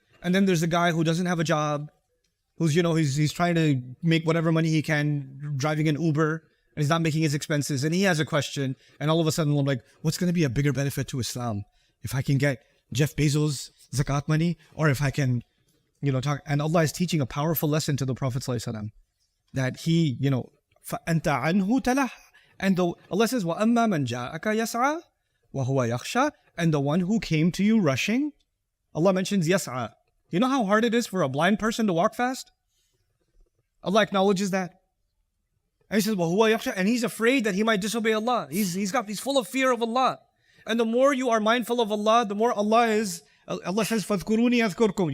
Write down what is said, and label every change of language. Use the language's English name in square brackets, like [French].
[English] And then there's a guy who doesn't have a job, who's, you know, he's trying to make whatever money he can, driving an Uber, and he's not making his expenses, and he has a question, and all of a sudden I'm like, what's going to be a bigger benefit to Islam? If I can get Jeff Bezos' zakat money, or if I can, you know, talk. And Allah is teaching a powerful lesson to the Prophet ﷺ, that he, you know, [Arabic] فَأَنْتَ عَنْهُ تَلَهَّ. [English] And Allah says, [Arabic] وَأَمَّا مَنْ جَاءَكَ يَسْعَى وَهُوَ يَخْشَى. [English] And the one who came to you rushing, Allah mentions yas'a. You know how hard it is for a blind person to walk fast? Allah acknowledges that. And he says, [Arabic] وَهُوَ يَخْشَى. [English] And he's afraid that he might disobey Allah. He's full of fear of Allah. And the more you are mindful of Allah, the more Allah is, Allah says, [Arabic] فَاذْكُرُونِي أَذْكُرْكُمْ.